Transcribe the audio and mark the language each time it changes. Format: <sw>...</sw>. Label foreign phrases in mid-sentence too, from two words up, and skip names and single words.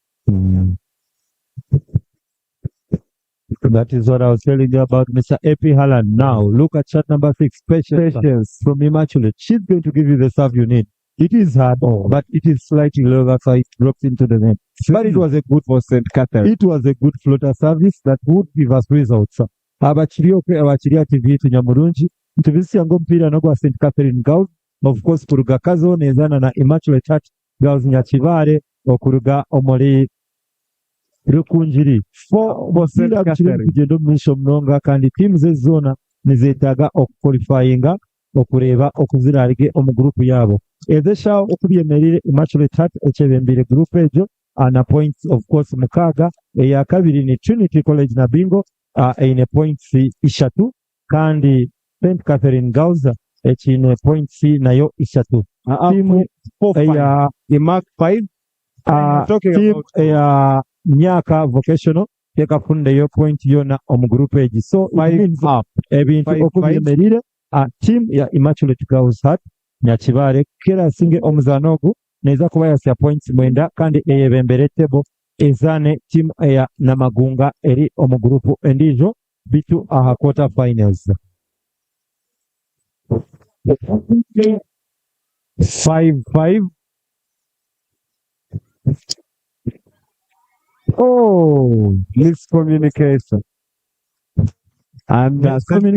<en>That is what I was telling you about Mr. Epi Haaland. Now, look at shot number 6, Patience from Immaculate. She's going to give you the serve you need. It is hard, but it is slightly low, that's why it drops into the net. But it was a good for St. Catherine. It was a good floater service that would give us results.</en> <nyn>Abachiria TV tunyamurungi. Tubisi yango mpira nogwa St. Catherine Girls.</nyn> <en>Of course,</en> <nyn>kuruga kazo nezana na Immaculate Heart Girls Nyakibale okuruga omuli Rukunjiri.</nyn> <en>For St.</en> <nyn>Catherine kugendo mwisho mnonga kandi teams zona nizeetaga okuqualifyinga okureba okuzirarige omu group yabo. Ezeshawo okubyemerire Immaculate Heart echebembire group ejo ana</nyn> <en>points of course</en> <nyn>mukaga eya kabiri ni Trinity College na Bingo eine points 3 kandi St. Catherine Girls echine points nayo 3. Team eya IMAC 5 team eya Nyaka Vocational tekafunda yo point yona omu group eji. So 5 up ebintu okubyemerire team ya Immaculate Girls Heart Nyakibale kera singe omuzano ogu neza kuba yasya points 9 kandi eyebembere table ezane team ya Namagunga eri omu group endijo bitu aha</nyn> <en>quarter finals.</en> <nyn>5-5.</nyn> <en>Oh, miscommunication. And St.</en>